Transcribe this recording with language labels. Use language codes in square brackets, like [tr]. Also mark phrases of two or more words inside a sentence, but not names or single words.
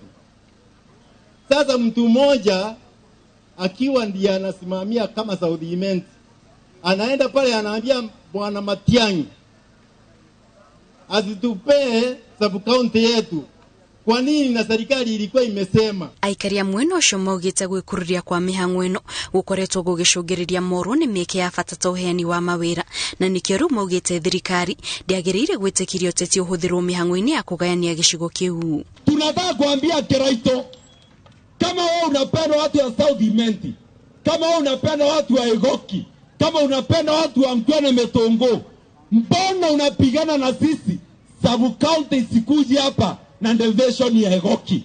[sw] Sasa mtu mmoja akiwa ndiye anasimamia kama South Imenti anaenda pale anaambia bwana Matiang'i azitupee sub county yetu. Kwa nini? Na serikali ilikuwa imesema. [ki] Aikaria mweno ucio maugite gwikururia kwa mihango eno gukoretwo gugicungiriria morwo ni mieke ya bata ta uheani wa mawira na nikio ru maugite thirikari ndiagiriire gwitikirio teti uhuthirwo mihango-ini ya kugayania gicigo kiu. [sw] Tunataka kuambia Kiraito, kama wewe unapenda watu wa South Imenti, kama wewe unapenda watu wa Igoki, kama unapenda watu wa Mtwana Metongo, mbona unapigana na sisi? Sub county sikuje hapa na division ya Igoki.